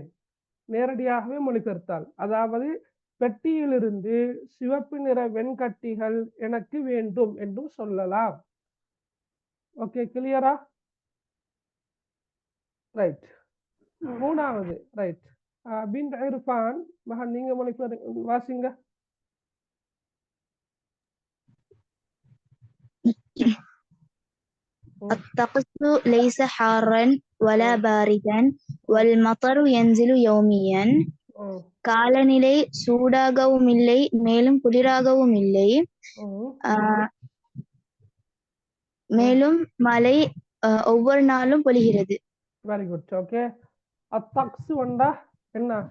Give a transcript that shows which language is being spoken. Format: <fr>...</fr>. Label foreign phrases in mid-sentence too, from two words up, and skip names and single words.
<ta>நேரடியாகவே மொழிபெயர்த்தால், அதாவது பெட்டியிலிருந்து சிவப்பு நிற வெண்கட்டிகள் எனக்கு வேண்டும் என்றும் சொல்லலாம்.</ta> <en>okay, clear? right.</en> <ta>மூணாவது. ரைட். பின் இர்ஃபான் மகன் நீங்க மொழிபெயர் வாசிங்க.</ta> <ar>الطقس ليس حارا ولا باردا والمطر ينزل يوميا.</ar> <ta>காலநிலை சூடாகவும் இல்லை மேலும் குளிராகவும் இல்லை. மேலும் மழை ஒவ்வொரு நாளும் பொழிகிறது.</ta> <en>very good. okay.</en> <ta>அத்தக்ஸு வந்தா என்ன?</ta>